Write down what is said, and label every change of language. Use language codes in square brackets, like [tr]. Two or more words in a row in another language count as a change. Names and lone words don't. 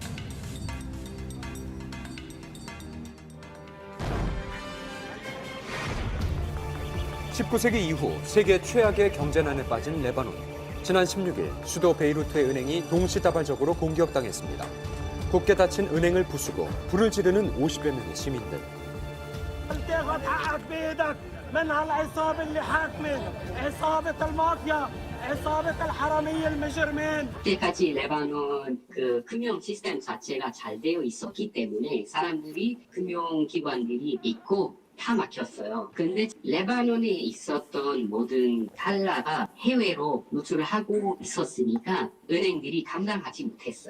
[ko] (19세기) 이후 세계 최악의 경제난에 빠진 레바논. 지난 16일 수도 베이루트의 은행이 동시다발적으로 공격당했습니다. 굳게 닫힌 은행을 부수고 불을 지르는 50여 명의 시민들. [ar] تاخذ حقك بايدك من هالعصابه اللي حاكمه عصابه المافيا [ko] 그때까지 레바논 그 금융 시스템 자체가 잘 되어 있었기 때문에 사람들이 금융기관들이 있고 다 막혔어요. 근데 레바논에 있었던 모든 달러가 해외로 누출을 하고 있었으니까 은행들이 감당하지 못했어요.